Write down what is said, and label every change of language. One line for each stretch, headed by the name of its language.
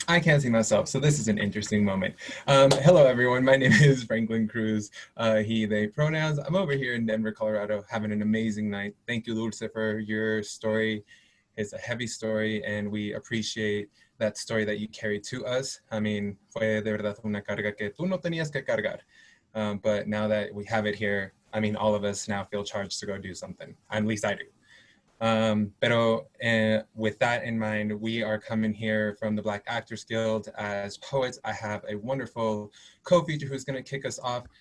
English: I can't see myself, so this is an interesting moment. Hello, everyone. My name is Franklin Cruz, he, they pronouns. I'm over here in Denver, Colorado, having an amazing night. Thank you, Dulce, for your story. It's a heavy story, and we appreciate that story that you carried to us. I mean,
Spanish: fue de verdad una carga que tú no tenías que cargar.
English: But now that we have it here, I mean, all of us now feel charged to go do something. At least I do. Pero with that in mind, we are coming here from the Black Actors Guild as poets. I have a wonderful co-feature who's going to kick us off.